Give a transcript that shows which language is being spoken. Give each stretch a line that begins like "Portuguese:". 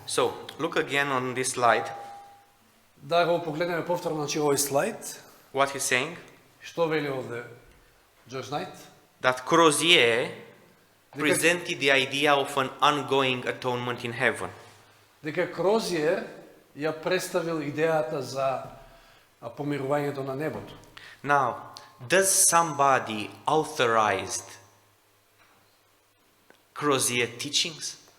English: So, look again on this slide.
Macedonian: Да го погледнеме повторно значи овој слайд.
English: What he's saying,
Macedonian: Што вели овде Джордж Најт?
English: that Crozier presented the idea of an ongoing atonement in heaven.
Macedonian: Дека Крозиер ја представил идејата за помирувањето на небото.
English: Now, does somebody authorized Crozier teachings?